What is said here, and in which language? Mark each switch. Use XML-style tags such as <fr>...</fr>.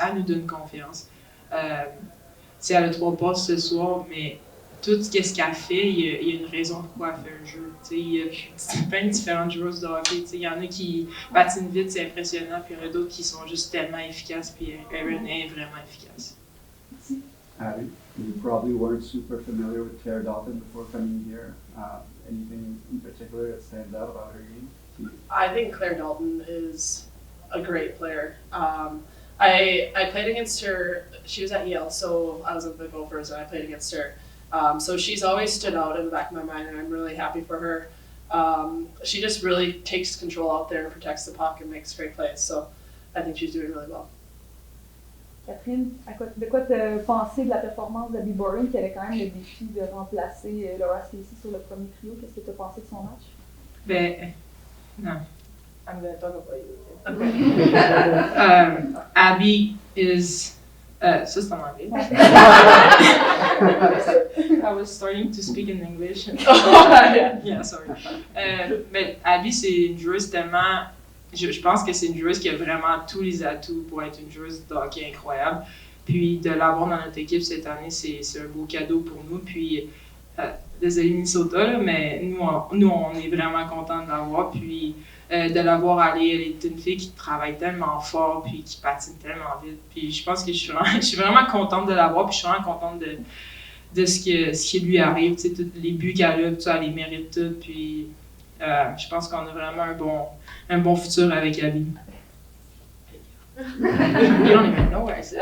<fr>Elle nous donne confiance. Elle a 3 passes ce soir, mais tout ce qu'elle fait, il y a une raison pourquoi elle fait un jeu. Il y a plein de différentes joueuses de hockey. Il y en a qui patinent vite, c'est impressionnant, puis il y en a d'autres qui sont juste tellement efficaces, puis Erin est vraiment efficace.</fr> <en>Abby, you probably weren't super familiar with Claire Dalton before coming here. Anything in particular that stands out about her game? I think Claire Dalton is a great player. I played against her. She was at Yale, so I was at the Gophers, and I played against her. So she's always stood out in the back of my mind, and I'm really happy for her. She just really takes control out there and protects the puck and makes great plays. So I think she's doing really well.</en> <fr>Catherine, de quoi tu as pensé de la performance d'Abby Boreen qui avait quand même le défi de remplacer Laura Stacey sur le premier trio? Qu'est-ce que tu as pensé de son match? Ben, non.</fr> <en>I'm going to talk about you. Abby is...</en> <fr>ça, c'est en anglais.</fr> <en>I was starting to speak in English. Yeah, sorry.</en> <fr>Mais Abby, c'est une joueuse tellement... Je pense que c'est une joueuse qui a vraiment tous les atouts pour être une joueuse de hockey incroyable. Puis de l'avoir dans notre équipe cette année, c'est un beau cadeau pour nous. Puis, désolé Minnesota, là, mais nous, on est vraiment contents de l'avoir. Puis de l'avoir aller, elle est une fille qui travaille tellement fort, puis qui patine tellement vite. Puis je pense que je suis vraiment contente de l'avoir, puis je suis vraiment contente de ce qui lui arrive. Tu sais, tous les buts qu'elle a, elle les mérite toutes. Puis je pense qu'on a vraiment un bon futur avec Abby.</fr> <en>You don't even know what I said.</en>